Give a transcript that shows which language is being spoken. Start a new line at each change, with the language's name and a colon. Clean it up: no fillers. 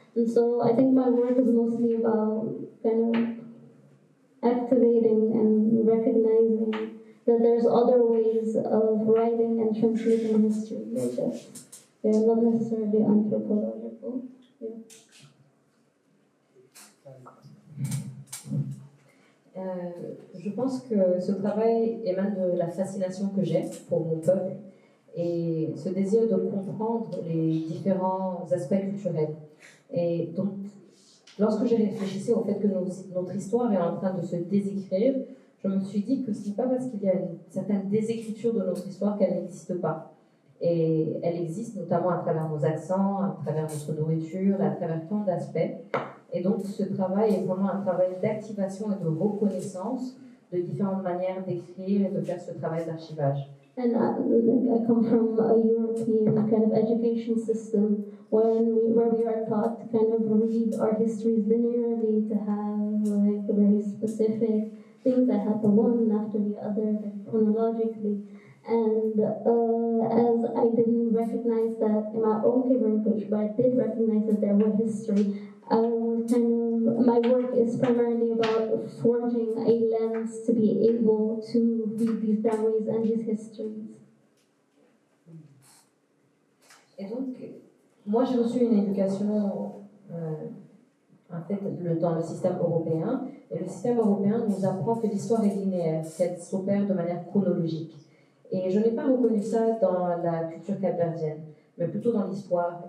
English: And so I think my work is mostly about kind of activating and recognizing that there's other ways of writing and transmitting history. They're not necessarily anthropological. Yeah.
French: Je pense que ce travail émane de la fascination que j'ai pour mon peuple et ce désir de comprendre les différents aspects culturels. Et donc, lorsque j'ai réfléchi au fait que notre histoire est en train de se désécrire, je me suis dit que ce n'est pas parce qu'il y a une certaine désécriture de notre histoire qu'elle n'existe pas. Et elle existe notamment à travers nos accents, à travers notre nourriture, à travers tant d'aspects. Et donc ce travail est vraiment un travail d'activation et de reconnaissance de différentes manières d'écrire et de faire ce travail d'archivage.
English: And I come from a European kind of education system where we are taught to kind of read our histories linearly, to have like very specific things that happen one after the other, chronologically. And as I didn't recognize that in my own Kiverian culture, but I did recognize that there were history, I was my work is primarily about forging a lens to be able to read these memories and these histories.
French: Et donc, moi j'ai reçu une éducation en fait, dans le système européen, et le système européen nous apprend que l'histoire est linéaire, qu'elle s'opère de manière chronologique. Et je n'ai pas reconnu ça dans la culture capverdienne, mais plutôt dans l'histoire.